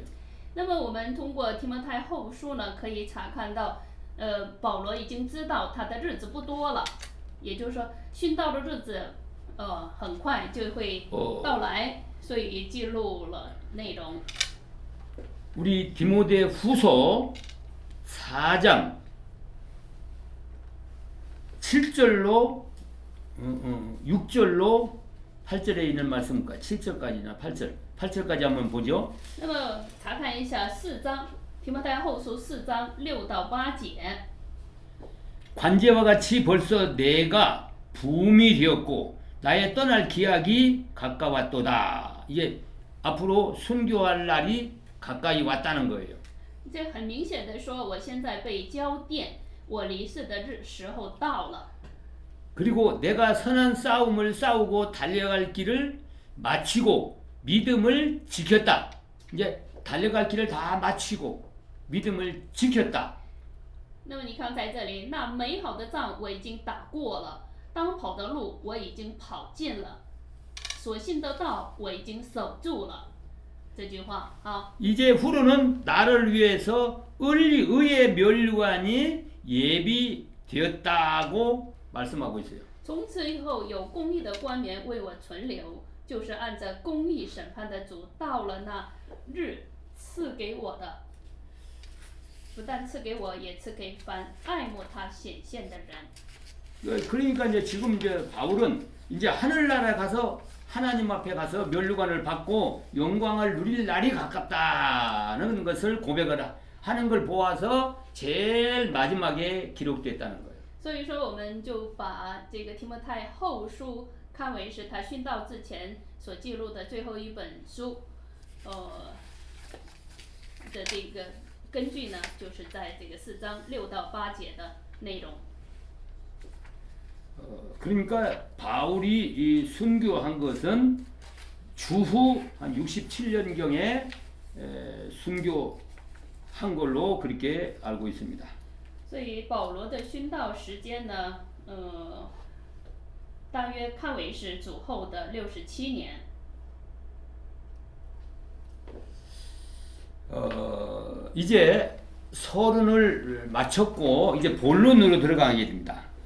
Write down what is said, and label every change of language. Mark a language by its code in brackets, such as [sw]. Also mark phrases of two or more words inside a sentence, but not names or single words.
[zh] 那么我们通过提摩太后书呢，可以查看到，保罗已经知道他的日子不多了，也就是说殉道的日子，很快就会到来，所以记录了内容。 [ko] 우리 디모데 후서 4장 7절로 6절로 8절에 있는 말씀과 7절까지나 8절까지 한번 보죠. [zh] 那么查看一下4章，提摩太后书4章6到8节。 [ko] 관제와 같이 벌써 내가 붐이 되었고 나의 떠날 기약이 가까웠도다. 이제 앞으로 순교할 날이 가까이 왔다는 거예요. [zh] 这很明显的说，我现在被交奠，我离世的时候到了。 [ko] 그리고 내가 선한 싸움을 싸우고 달려갈 길을 마치고 믿음을 지켰다. 이제 달려갈 길을 다 마치고 믿음을 지켰다. [zh] 那么你看在这里，那美好的仗我已经打过了，当跑的路我已经跑尽了，所信的道我已经守住了。这句话啊， [ko] 이제 후로는 나를 위해서 의의 멸류관이 예비되었다고 말씀하고 있어요. [zh] 从此以后有公义的冠冕为我存留，就是按着公义审判的主到了那日赐给我的，不但赐给我，也赐给凡爱慕他显现的人。 [ko] 그러니까 이제 지금 이제 바울은 이제 하늘나라에 가서 하나님 앞에 가서 멸류관을 받고 영광을 누릴 날이 가깝다는 것을 고백을 하는 걸 보아서 제일 마지막에 기록됐다는 거예요. [zh] 所以说，我们就把这个提摩太后书看为是他殉道之前所记录的最后一本书，的这个根据呢，就是在这个4章6到8节的内容。 [ko] 그러니까 바울이 이 순교한 것은 주후 한 67년경에 순교한 걸로 그렇게 알고 있습니다. [zh] 所以保罗的殉道时间呢，大约看为是主后的67年。 [ko] 이제 서론을 마쳤고 이제 본론으로 들어가게 됩니다.